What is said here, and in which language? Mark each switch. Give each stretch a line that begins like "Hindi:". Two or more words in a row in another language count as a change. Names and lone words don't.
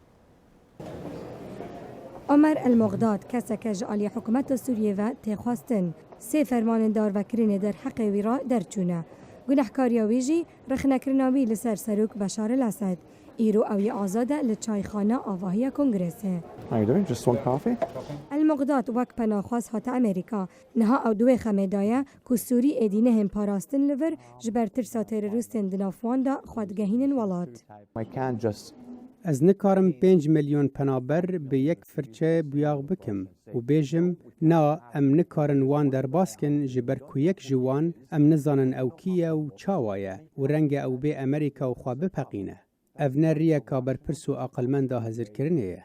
Kurdish: Ömer El-Mogdad keseke ji aliyê hikûmeta Sûriyê ve têxwastin. Sê fermanendar vekirînê derheqê wî ra derçûne. Gunehkariya wî jî rexnekirina wî li ser Serok Beşar el-Esed. Îro ew yê azade li çayxana avahiya Kongresê.
English: How you doing? Just one coffee?
Kurdish: El-Mogdad wek penaxwaz hate Amerîka. Niha ew duwê xemê daye ku Sûrî êdî nehên parastin li vir ji ber tirsa terorîstên di nav wan de xwedgehînin welat.
English: I can't just
Kurdish: Ez nikarim 5 milyon penaber bi yek firçe buyaq bikim û bêjim na em nikarin wan derbaskin ji ber ku yek ji wan em nizanin ew kî ye û çawa ye û renge ew bê Amerîka û xwe bipeqîne. Ev ne riyeka berpirs û aqilmenda hezirkirinê ye.